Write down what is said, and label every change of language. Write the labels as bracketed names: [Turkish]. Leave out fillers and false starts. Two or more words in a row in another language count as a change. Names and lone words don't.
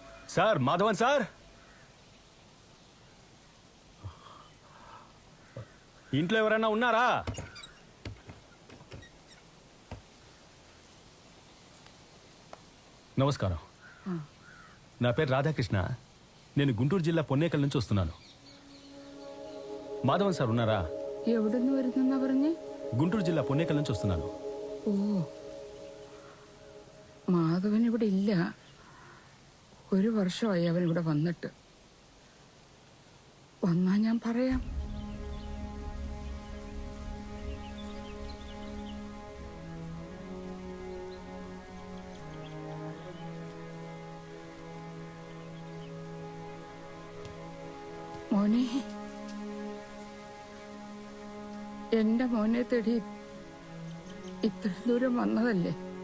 [Telugu] సార్ మాధవన్ సార్, ఇంట్లో ఎవరైనా ఉన్నారా? నమస్కారం, నా పేరు రాధాకృష్ణ. నేను గుంటూరు జిల్లా పొన్నేకల్ నుంచి వస్తున్నాను. మాధవన్ సార్ ఉన్నారా? [Malayalam] എവിടുന്ന് വരുന്ന പറഞ്ഞേ? [Telugu] గుంటూరు జిల్లా పొన్నేకల్ నుంచి వస్తున్నాను. [Malayalam] ഓ, മാധവൻ ഇവിടെ ഇല്ല. 1 വർഷമായി അവൻ ഇവിടെ വന്നിട്ട്. വന്നാ ഞാൻ പറയാം. മോനെ, എന്റെ മോനെ തേടി ഇത്ര ദൂരം വന്നതല്ലേ?